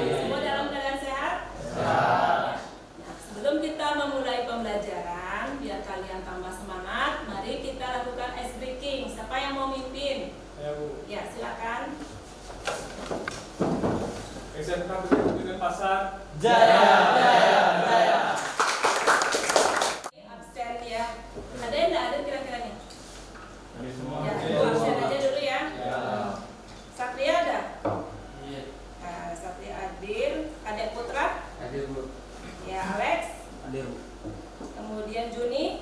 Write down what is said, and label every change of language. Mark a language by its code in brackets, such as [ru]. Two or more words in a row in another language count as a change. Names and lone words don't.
[id] Semua dalam keadaan sehat? Sehat. Nah, sebelum kita memulai pembelajaran, biar kalian tambah semangat, mari kita lakukan [en] ice breaking. [id] Siapa yang mau mimpin? Ya Bu. Ya, silakan. SMK PGRI Denpasar. Jaya, jaya, jaya. Absen ya. Ada yang tidak ada kira-kira nih? Kami semua. Ya, absen aja dulu ya. Ya. Satria ada? Iya. Nah, Satria hadir. Kadek Putra? Hadir Bu. Ya, Alex. Hadir Bu. Kemudian Juni.